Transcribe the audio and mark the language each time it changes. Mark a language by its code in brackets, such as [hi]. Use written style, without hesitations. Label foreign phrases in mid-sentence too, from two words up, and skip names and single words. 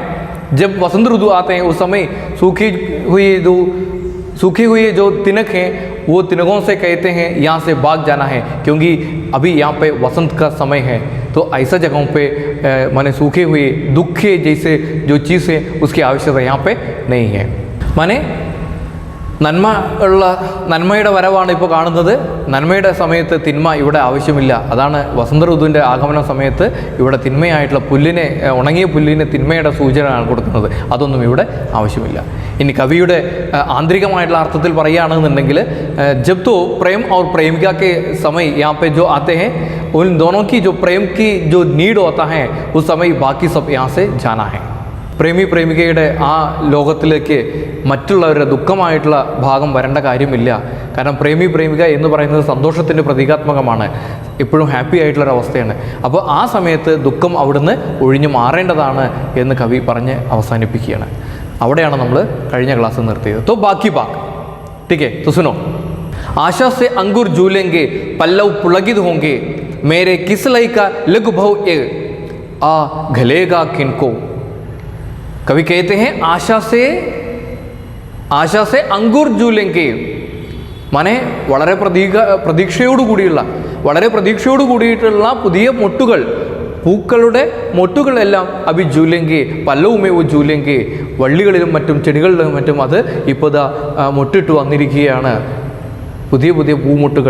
[hi] जब वसंत ऋतु आते हैं उस समय सूखी हुई जो तिनक हैं वो तिनकों से कहते हैं यहाँ से भाग जाना है, क्योंकि अभी यहाँ पे वसंत का समय है. तो ऐसा जगहों पे माने सूखे हुए दुखे जैसे जो चीज़ है उसकी आवश्यकता यहाँ पे नहीं है. [ml] माने നന്മയുടെ വരവാണ് ഇപ്പോൾ കാണുന്നത്. നന്മയുടെ സമയത്ത് തിന്മ ഇവിടെ ആവശ്യമില്ല. അതാണ് വസന്ത ഋതുവിൻ്റെ ആഗമന സമയത്ത് ഇവിടെ തിന്മയായിട്ടുള്ള പുല്ലിനെ, ഉണങ്ങിയ പുല്ലിനെ തിന്മയുടെ സൂചനയാണ് കൊടുക്കുന്നത്. അതൊന്നും ഇവിടെ ആവശ്യമില്ല. ഇനി കവിയുടെ ആന്തരികമായിട്ടുള്ള അർത്ഥത്തിൽ പറയുകയാണെന്നുണ്ടെങ്കിൽ, [hi] जब तो प्रेम और प्रेमिका के समय यहाँ पे जो आते हैं, उन दोनों की जो प्रेम की जो नीड होता है उस समय बाकी सब यहाँ से जाना है. [ml] പ്രേമി പ്രേമികയുടെ ആ ലോകത്തിലേക്ക് മറ്റുള്ളവരുടെ ദുഃഖമായിട്ടുള്ള ഭാഗം വരേണ്ട കാര്യമില്ല. കാരണം പ്രേമി പ്രേമിക എന്ന് പറയുന്നത് സന്തോഷത്തിൻ്റെ പ്രതീകാത്മകമാണ്, എപ്പോഴും ഹാപ്പി ആയിട്ടുള്ളൊരവസ്ഥയാണ്. അപ്പോൾ ആ സമയത്ത് ദുഃഖം അവിടുന്ന് ഒഴിഞ്ഞു മാറേണ്ടതാണ് എന്ന് കവി പറഞ്ഞ് അവസാനിപ്പിക്കുകയാണ്. അവിടെയാണ് നമ്മൾ കഴിഞ്ഞ ക്ലാസ് നിർത്തിയത്. [hi] तो बाकी बात ठीक है, तो सुनो. आशा से अंगूर झूलेंगे, पल्लव पुलकित होंगे, मेरे किस लय का लघु भव ए आ गलेगा किनको. कवि कहते हैं आशा से अंकुर झूलेंगे. [ml] മാനെ വളരെ പ്രതീക്ഷയോട് കൂടിയിട്ടുള്ള പുതിയ മൊട്ടുകൾ, പൂക്കളുടെ മൊട്ടുകളെല്ലാം [hi] अभी झूलेंगे [ml] പല്ലവുമേ ഓ ജൂലെങ്കെ. വള്ളികളിലും മറ്റും ചെടികളിലും മറ്റും അത് ഇപ്പോൾ മൊട്ടിട്ട് വന്നിരിക്കുകയാണ്, പുതിയ പൂമൊട്ടുകൾ.